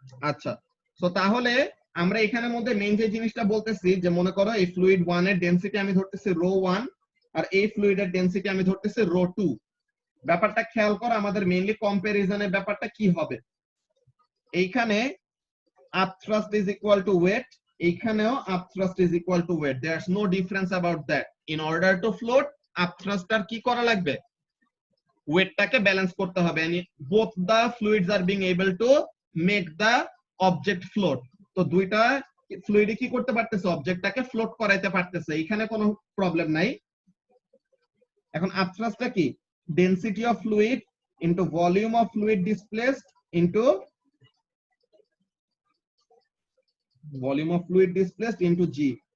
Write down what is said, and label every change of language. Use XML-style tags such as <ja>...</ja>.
<bn>আচ্ছা, তো তাহলে আমরা এখানের মধ্যে মেইন যে জিনিসটা বলতেছি, যে মনে করো এই ফ্লুইড 1 এর ডেনসিটি আমি ধরতেছি ρ1 আর এই ফ্লুইডের ডেনসিটি আমি ধরতেছি ρ2। ব্যাপারটা খেয়াল করো, আমাদের মেইনলি কম্পারিজনের ব্যাপারটা কি হবে।</bn> <en>এইখানে upthrust is equal to weight, এইখানেও upthrust is equal to weight, there's no difference about that. In order to float,</en> <bn>upthrust আর কি করা লাগবে, ওয়েটটাকে ব্যালেন্স করতে হবে,</bn> <en>Both the fluids are being able to make the object float.</en> <bn>তো দুইটা ফ্লুইডই কি করতে পারতেছে, অবজেক্টটাকে ফ্লোট করাইতে পারতেছে, এখানে কোনো প্রবলেম নাই। এখন আপথ্রাস্টটা কি,</bn> <en>Density of fluid into volume of fluid displaced into volume of fluid displaced into g.</en>